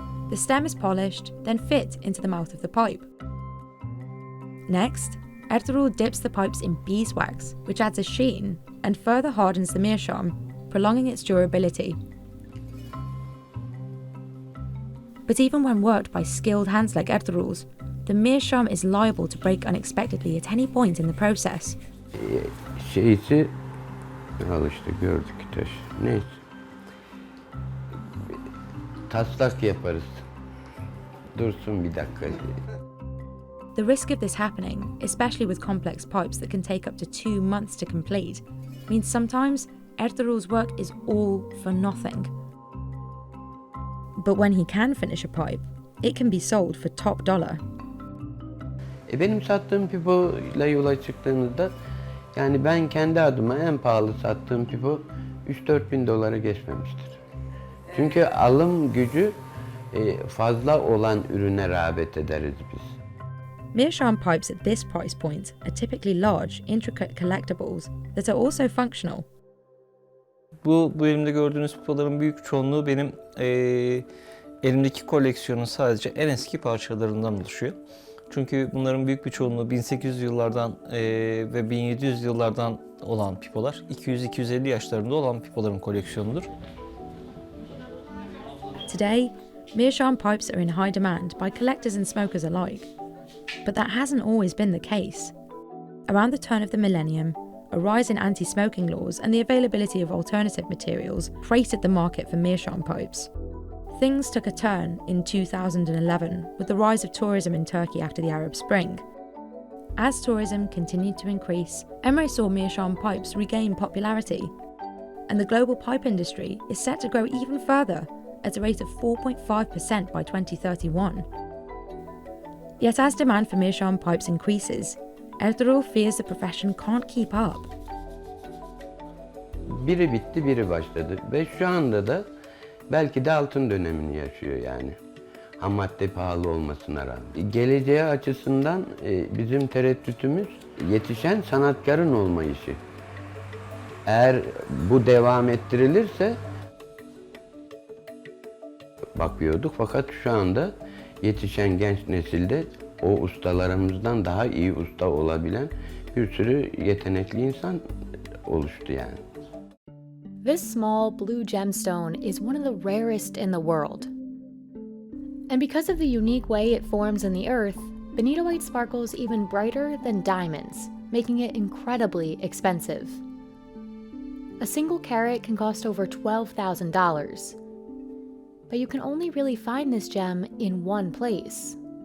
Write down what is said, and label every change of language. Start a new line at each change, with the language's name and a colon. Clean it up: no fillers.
English: The stem is polished, then fit into the mouth of the pipe. Next, Ertuğrul dips the pipes in beeswax, which adds a sheen and further hardens the Meerschaum, prolonging its durability. But even when worked by skilled hands like Ertuğrul's, the Meerschaum is liable to break unexpectedly at any point in the process.
Turkish: Şeysi, al işte gördük taş. Neyse. Taslak yaparız. Dursun bir dakika.
English: The risk of this happening, especially with complex pipes that can take up to 2 months to complete, means sometimes Ertuğrul's work is all for nothing. But when he can finish a pipe, it can be sold for top dollar.
Turkish: Benim sattığım pipoyla yola çıktığınızda, yani ben kendi adıma en pahalı sattığım pipo 3-4 bin dolara geçmemiştir. Çünkü alım gücü fazla olan ürüne rağbet ederiz biz.
English: Meerschaum pipes at this price point are typically large, intricate collectibles that are also functional.
Turkish: Bu elimde gördüğünüz pipoların büyük çoğunluğu benim elimdeki koleksiyonun sadece en eski parçalarından oluşuyor. Çünkü bunların büyük bir çoğunluğu 1800 yıllardan ve 1700 yıllardan olan pipolar. 200-250 yaşlarında olan pipoların koleksiyonudur.
English: Today, Meerschaum pipes are in high demand by collectors and smokers alike. But that hasn't always been the case. Around the turn of the millennium, a rise in anti-smoking laws and the availability of alternative materials created the market for Meerschaum pipes. Things took a turn in 2011 with the rise of tourism in Turkey after the Arab Spring. As tourism continued to increase, Emre saw Meerschaum Pipes regain popularity, and the global pipe industry is set to grow even further at a rate of 4.5% by 2031. Yet as demand for Meerschaum Pipes increases, Ertuğrul fears the profession can't keep up.
Turkish: Biri bitti, biri başladı ve şu anda da belki de altın dönemini yaşıyor yani. Ham madde pahalı olmasına rağmen. Geleceği açısından bizim tereddütümüz yetişen sanatkarın olma işi. Eğer bu devam ettirilirse bakıyorduk fakat şu anda yetişen genç nesilde o ustalarımızdan daha iyi usta olabilen bir sürü yetenekli insan oluştu yani.
English: This small blue gemstone is one of the rarest in the world. And because of the unique way it forms in the earth, benitoite sparkles even brighter than diamonds, making it incredibly expensive. A single carat can cost over $12,000. But you can only really find this gem in one place.